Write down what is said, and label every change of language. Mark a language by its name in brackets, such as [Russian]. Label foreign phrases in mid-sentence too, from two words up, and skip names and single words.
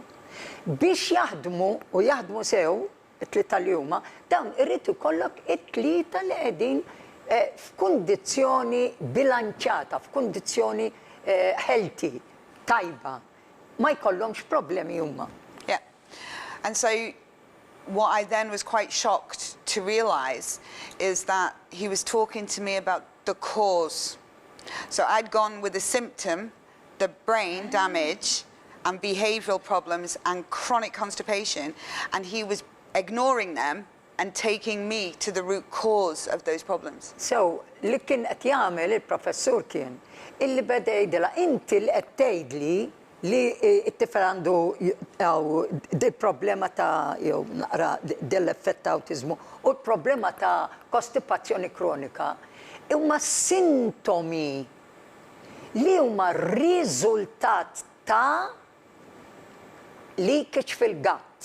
[Maltese] Biex jaħdmu u jaħdmu sew, it-tlieta li huma, dawn irrid ikollok it-tlieta li qegħdin f'kundizzjoni bilanċata, f'kundizzjoni healthy, tajba, ma jkollhomx problemi huma. [English] Yeah. And so what I then was quite shocked to realize is that he was talking to me about the cause. So I'd gone with the symptom, the brain damage and behavioral problems and chronic constipation, and he was ignoring them and taking me to the root cause of those problems. So, [Maltese] li kien qed jagħmel il-professur kien illi beda jgħidilha inti li qed tgħidli li t-tifel għandu dil-problema ta' jew naqra dell-effett ta' awtiżmu u l-problema ta' kostipazzjoni kronika huma sintomi li huma riżultat ta' leakage fil-gatt.